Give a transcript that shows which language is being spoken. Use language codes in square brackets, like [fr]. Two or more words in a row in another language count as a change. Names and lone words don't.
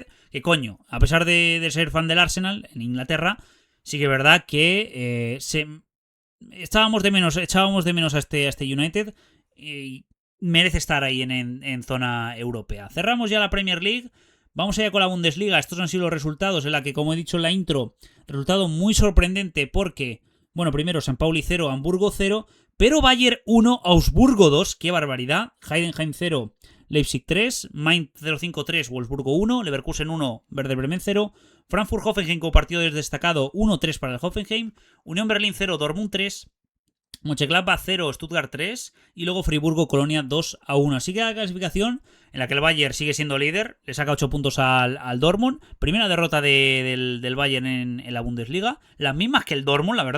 [es] Que coño, a pesar de ser fan del Arsenal en Inglaterra, sí que es verdad que echábamos de menos a este United y merece estar ahí en zona europea. Cerramos ya la Premier League. Vamos allá con la Bundesliga. Estos han sido los resultados en la que, como he dicho en la intro, resultado muy sorprendente porque, bueno, primero San Pauli 0, Hamburgo 0, pero Bayern 1, Augsburgo 2, qué barbaridad. Heidenheim 0, Leipzig 3, Mainz 0-5 3, Wolfsburgo 1, Leverkusen 1, Werder Bremen 0, Frankfurt-Hoffenheim como partido destacado 1-3 para el Hoffenheim, Unión Berlín 0, Dortmund 3, Mönchengladbach 0, Stuttgart 3 y luego Friburgo-Colonia 2-1. Así que la clasificación en la que el Bayern sigue siendo líder, le saca 8 puntos al Dortmund. Primera derrota del Bayern en la Bundesliga, las mismas que el Dortmund, la verdad.